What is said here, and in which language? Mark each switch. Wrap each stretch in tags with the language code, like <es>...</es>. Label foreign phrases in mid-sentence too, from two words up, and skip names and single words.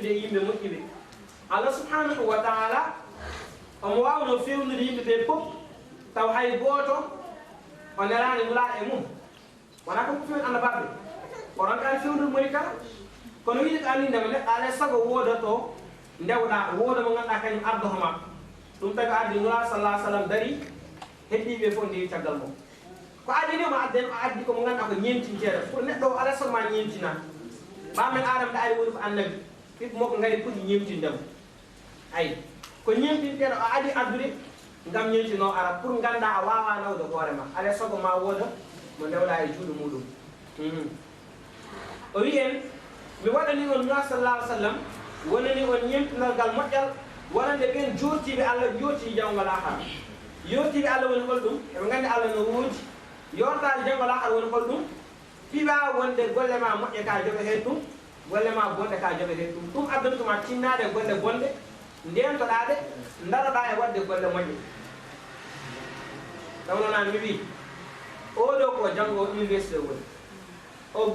<ff>yimɓe moƴƴiɓe Allah</ff> <ar>subhanahu wa taala</ar> <ff>omo waawno fewnude yimɓe ɓe fof taw hay gooto o neraani wulaa e mum wona kam ko fewni annabaɓe onon kaani fewnude moni kala kono wiide ko anni ndema neɗɗo alay sago woodato ndewɗa wooda mo ngannduɗaa kañum ardotoma ɗum tawi addi nura sallah sallam dari heddiɓe fof ndewi caggal mum ko addinima adden o addi komo ngannduɗaa ko ñeentinteɗo pour neɗɗo o alay sago ma ñeentina ɓamen adama da ari woni ko annabi ɓiɓɓe makko ngari poti ñemtindemo ayi ko ñemtinteɗo o adi addude ngam ñemtino ara pour ganda a wawa nawde hoorema alay sago ma wooda mo ndewɗa e juuɗo muɗum o wi en mi waɗani on nura sallah sallam wonani on ñemtinalgal moƴƴal wonande ɓen jottiɓe Allah jooti jawgal ahara yottiɓe Allah woni holɗum eɓe gandi Allah no woodi yortade jawgal ahara woni holɗum fiɓa wonde golle ma moƴƴe ka joɓe hen ɗum golle ma bonɗe ka joɓe hen ɗum ɗum addantuma tinnade golle bonɗe ndentoɗaɗe daroɗa e wadde golle moƴƴe tawnonani mi wi oɗo ko janggo université woni o</ff>